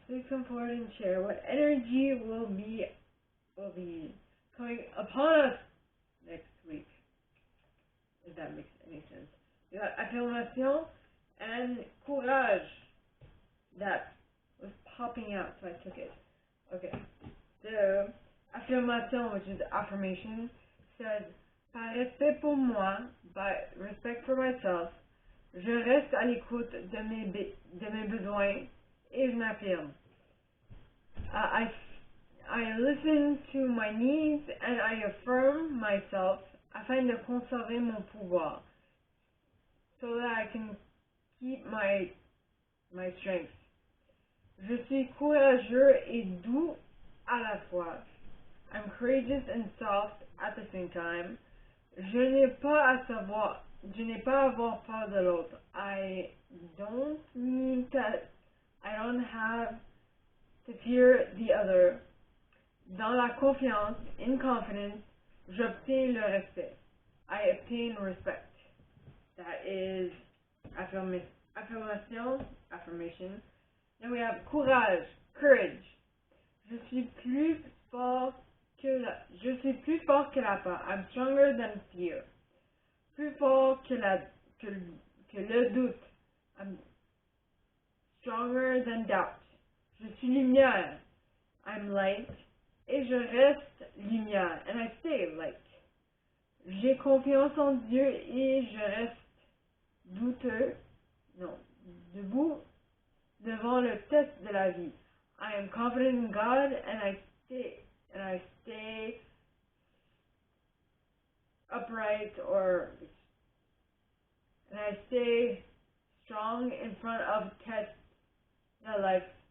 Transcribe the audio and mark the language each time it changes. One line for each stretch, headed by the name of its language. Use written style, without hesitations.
English: Please come forward and share what energy will be coming upon us next week. If that makes any sense. We got affirmation and courage. That was popping out, so I took it. Okay. So, affirmation, which is affirmation, says,
French: par respect pour moi,
English: by respect for myself,
French: je reste à l'écoute de mes besoins et je m'affirme.
English: I listen to my needs and I affirm myself
French: afin de conserver mon pouvoir,
English: so that I can keep my strength.
French: Je suis courageux et doux à la fois.
English: I'm courageous and soft at the same time.
French: Je n'ai pas à avoir peur de l'autre.
English: I don't mean that I don't have to fear the other.
French: Dans la confiance,
English: in confidence,
French: j'obtiens le respect.
English: I obtain respect. That is affirmation. Then we have courage, courage.
French: Je suis plus fort que la peur.
English: I'm stronger than fear.
French: Plus fort que le doute.
English: I'm stronger than doubt.
French: Je suis lumière.
English: I'm light.
French: Et je reste lumière.
English: And I stay light.
French: J'ai confiance en Dieu et je reste debout devant le test de la vie.
English: I am confident in God and I stay upright and I stay strong in front of tests of life.